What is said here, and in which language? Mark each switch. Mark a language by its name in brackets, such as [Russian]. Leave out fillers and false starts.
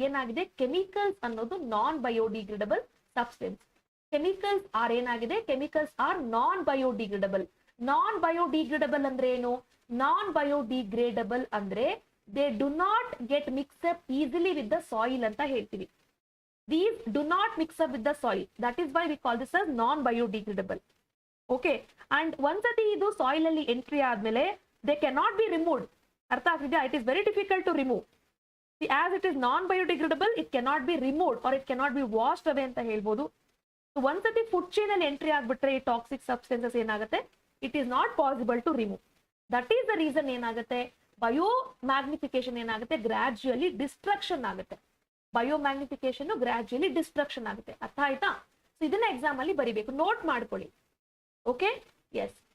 [Kannada] ಏನಾಗಿದೆ, ಕೆಮಿಕಲ್ಸ್ ಅನ್ನೋದು ನಾನ್ biodegradable substance. Chemicals R ಏನಾಗಿದೆ, [English] Chemicals are non biodegradable. Non biodegradable [Kannada] ಅಂದ್ರೆ ಏನು? [English] non biodegradable ಅಂದ್ರೆ they do not get mix up easily with the soil [Kannada] ಅಂತ ಹೇಳ್ತೀವಿ. [English] These do not mix up with the soil. That is why we call this as non-biodegradable. Okay. And once [Kannada] ಇದು soil ಅಲ್ಲಿ entry ಆದ್ಮೇಲೆ [English] they cannot be removed. [Kannada] ಅರ್ಥ ಆಗ್ತಿದ್ಯಾ? [English] It is very difficult to remove. See, as it is non-biodegradable, it cannot be removed or it cannot be washed away [Kannada] ಅಂತ ಹೇಳ್ಬೋದು. So ಒಂದ್ಸತಿ food chain ಅಲ್ಲಿ entry ಆಗ್ಬಿಟ್ರೆ ಈ ಟಾಕ್ಸಿಕ್ ಸಬ್ಸ್ಟೆನ್ಸಸ್ ಏನಾಗುತ್ತೆ, [English] it is not possible to remove. That is the reason [Kannada] ಏನಾಗುತ್ತೆ, ಬಯೋಮ್ಯಾಗ್ನಿಫಿಕೇಶನ್ ಏನಾಗುತ್ತೆ, ಗ್ರಾಜುಯಲಿ destruction ಆಗುತ್ತೆ. ಬಯೋಮ್ಯಾಗ್ನಿಫಿಕೇಶನ್ ಗ್ರಾಜುಯಲಿ ಡಿಸ್ಟ್ರಕ್ಷನ್ ಆಗುತ್ತೆ. ಅರ್ಥ ಆಯ್ತಾ? ಸೊ ಇದನ್ನ ಎಕ್ಸಾಮ್ ಅಲ್ಲಿ ಬರಿಬೇಕು, ನೋಟ್ ಮಾಡ್ಕೊಳ್ಳಿ. Okay, S.